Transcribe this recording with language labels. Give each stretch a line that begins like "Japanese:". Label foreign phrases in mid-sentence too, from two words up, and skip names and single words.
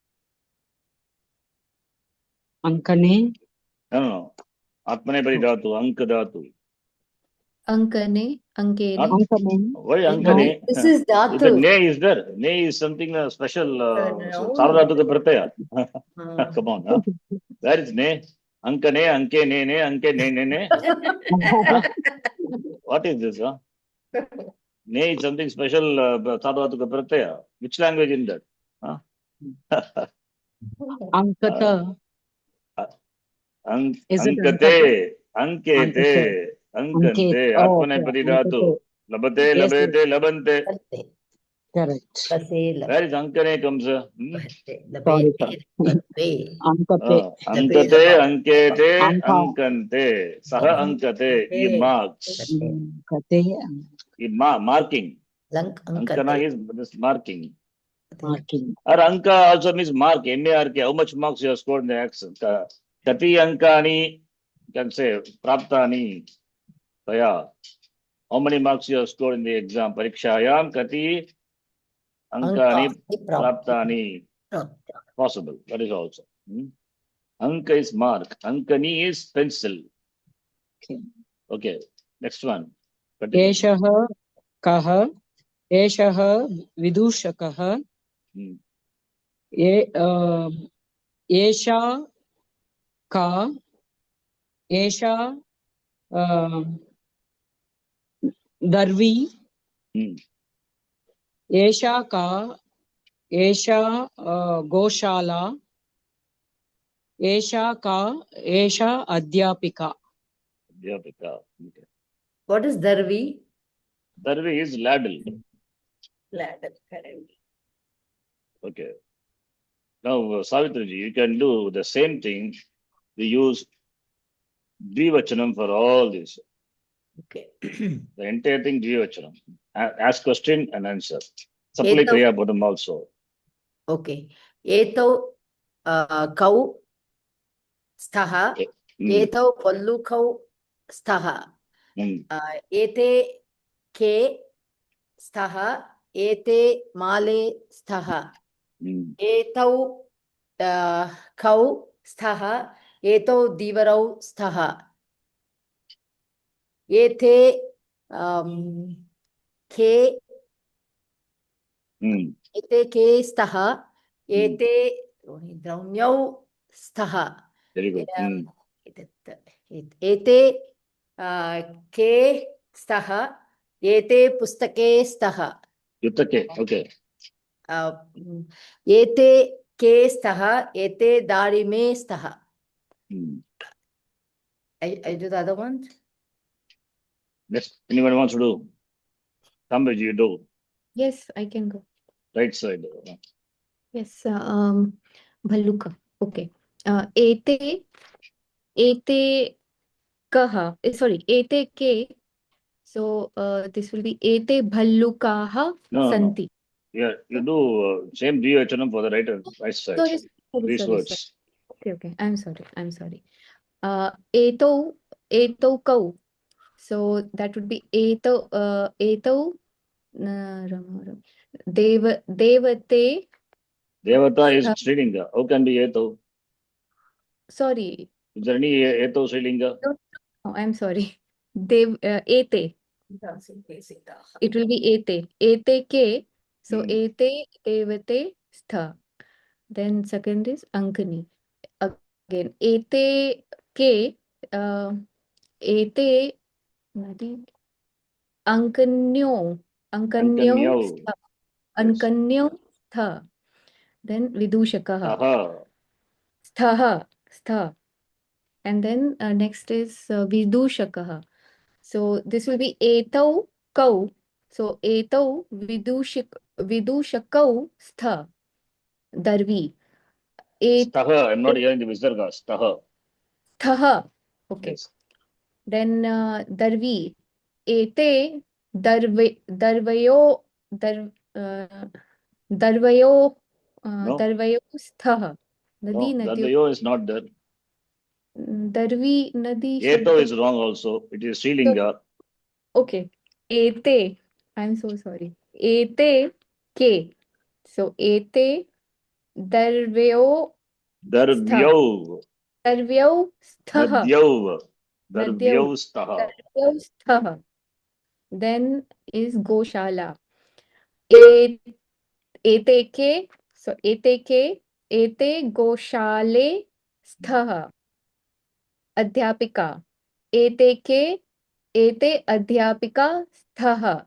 Sanskrit: Ankane, No. Atmanepadi Dhatu, Anka Dhatu. Ankane, Ankene.
English: Not
Sanskrit: Ankane.
English: why No.
Sanskrit: Ankane?
English: This is If the Dhatu.
Sanskrit: ne is
English: there, ne is something special. No.
Hindi: Sarvadhatu ka pratyaya. Uh,
English: Come on, huh? Where is ne?
Sanskrit: Ankane, anke ne ne, anke ne ne ne.
English: Huh? What is this? Huh? Ne is something special.
Hindi: Sarvadhatu ka pratyaya.
English: Which language in that? Huh? Ankata. Is it
Sanskrit: Ankate, ankete, ankante.
English: Oh, okay.
Sanskrit: Atmanepadi dhatu. Labate,
English: Yes,
Sanskrit: labete, labante.
English: Correct. Where is ankane comes? Sorry, sir.
Sanskrit: Ankate. Ankate, ankete, Anka. ankante. Saha ankate.
English: He marks.
Sanskrit: Kate.
English: He marking. Ankana
Sanskrit: Ankate.
English: is this marking. Marking. Or anka also means mark. M-A-R-K. How much marks you have scored in the accent?
Sanskrit: Kati ankani,
English: you can say praptani. Taya. How many marks you have scored in the exam?
Sanskrit: Parikshayam kati ankani praptani.
English: Possible. That is also. Anka is mark. Ankani is pencil. Okay. Next one. Continue.
Sanskrit: Eshaha kaha. Eshaha vidushakaha. Esha ka. Esha darvi. Esha ka. Esha goshala. Esha ka. Esha adhyapika. Adhyapika.
English: Okay. What is Darvi? Darvi is ladle. Ladder, correct. Okay. Now, Savitriji, you can do the same thing. We use Dvivachanam for all this. Okay. The entire thing Dvivachanam. Ask question and answer. Supply
Sanskrit: Etau- Kriya Padam also. Okay. Etau kau staha. Etau pallukau staha. Ete ke staha. Ete male staha. Etau kau staha. Etau divarau staha. Ete ke ete ke staha. Ete draumyau staha.
English: Very good.
Sanskrit: Ete ke staha. Ete pustake staha. Yuttake. Okay. Ete ke staha. Ete darime staha.
English: I do the other ones. Next, anyone wants to do? Sambhaji, you do. Yes, I can go. Right side. Yes,
Sanskrit: Bhalluka. Okay. Ete kaha. Sorry, ete ke.
English: So this will be
Sanskrit: ete bhallukaha
English: No.
Sanskrit: santi.
English: Yeah, you do same Dvivachanam for the right side. Sorry. These words. Okay. I'm sorry.
Sanskrit: Eto kau.
English: So that would be
Sanskrit: eto devate.
English: Devata is Srilinga. How can be Eto? Sorry. Is there any Eto Srilinga? No, I'm sorry. Ete. It will be
Sanskrit: ete. Ete ke. So ete devate stha.
English: Then second is ankani. Again,
Sanskrit: ete ke. Ete nadi. Ankanyo. Ankanyau. Ankanyo stha. Then vidushakaha. Aha. Stha.
English: And then next is vidushakaha. So this will be
Sanskrit: etau kau. So etau vidushakau stha. Darvi. Staha,
English: I'm not hearing the visarga.
Sanskrit: Staha. Stha. Okay.
English: Yes.
Sanskrit: Then Darvi. Ete darvayo darvayo
English: No.
Sanskrit: darvayo stha.
English: No,
Sanskrit: Nadi
English: that
Sanskrit: nadi
English: the yo is not there.
Sanskrit: Darvi nadi Eto shabd.
English: is wrong also. It is Srilinga. Okay. Ete. I'm so sorry.
Sanskrit: Ete ke. So ete darvyo Darvyau. darvyau stha. Nadyau. Nadyau. Darvyau staha. Darvyau stha.
English: Then is Goshala.
Sanskrit: E ete ke. So ete ke. Ete Goshale stha. Adhyapika. Ete ke. Ete Adhyapika stha.